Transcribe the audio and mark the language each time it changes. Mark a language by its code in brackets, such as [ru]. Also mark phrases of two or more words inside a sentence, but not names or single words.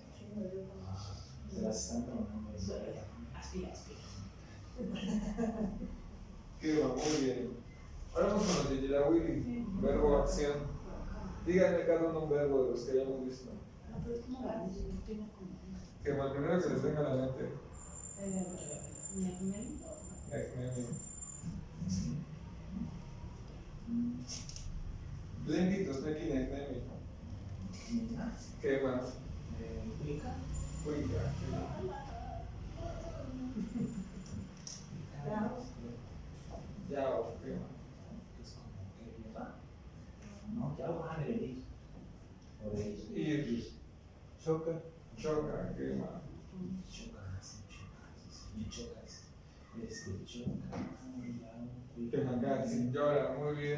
[es] Se las están tronando. Aspira. Quema, muy bien. Ahora vamos con los de Yelawili. Verbo, acción. Díganme cada uno un verbo de los que hayamos visto. Quema, el primero que les venga a la mente. [nah] Blenki, tosneki, neknemi. [es] Quema. Pica. [nah] Cuica. Yao, [es] quema. Es como que lleva. No, ya va de venir. O de ir. Ir. Choca. Choca, quema. Chocas. Kemakatsi, llora, muy bien.